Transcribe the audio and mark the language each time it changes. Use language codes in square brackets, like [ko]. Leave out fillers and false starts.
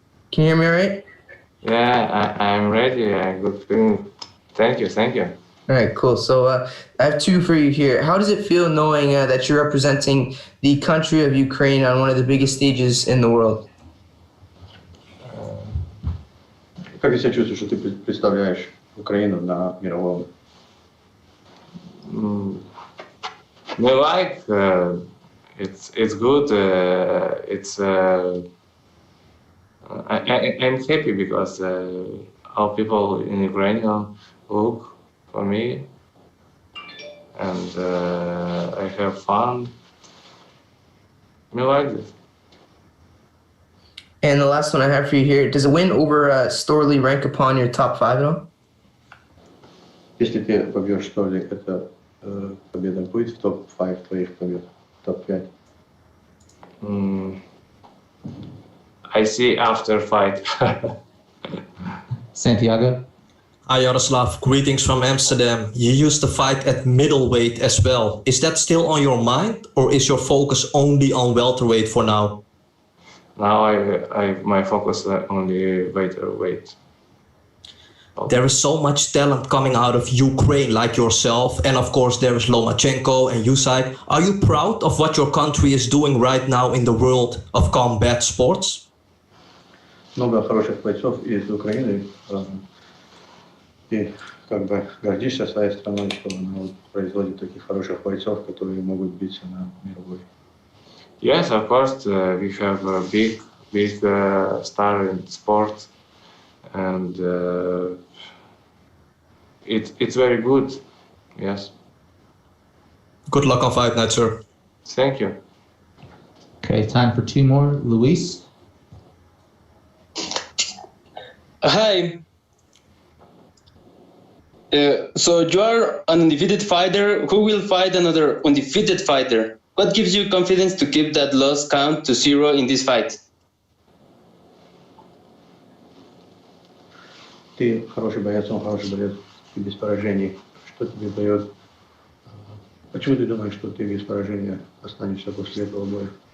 [en] Can you hear me all right? Yeah, I'm ready. I'm good feeling. Thank you. All right, cool. So I have 2 for you here. How does it feel knowing that you're representing the country of Ukraine on one of the biggest stages in the world? [ru] Как ты себя чувствуешь, что ты представляешь Украину на мировом? [en] We like it's good. It's I'm happy because all people in Ukraine look for me, and I have fun. Me like this. And the last one I have for you here: does a win over Storley rank upon your top 5 at all? [ru] Если ты побьешь Столли, эта победа будет в топ-5 твоих побед, топ-5? [en] I see after fight. Santiago? Hi Yaroslav, greetings from Amsterdam. You used to fight at middleweight as well. Is that still on your mind, or is your focus only on welterweight for now? Now my focus only welterweight. There is so much talent coming out of Ukraine like yourself, and of course there is Lomachenko and Usyk. Are you proud of what your country is doing right now in the world of combat sports? [ru] Много хороших бойцов из Украины. И как бы гордишься своей страной, что она производит таких хороших бойцов, которые могут биться на мировой. [en] Yes, of course, we have a big star in sport, and it's very good. Yes. Good luck on fight night, sir. Thank you. Okay, time for 2 more. Luis? Hi. So you are an undefeated fighter who will fight another undefeated fighter. What gives you confidence to keep that loss count to 0 in this fight? [ru] Ты хороший боец, он хороший боец, ты без поражений. Что тебе дает? Почему ты думаешь, что ты без поражения останешься после этого боя?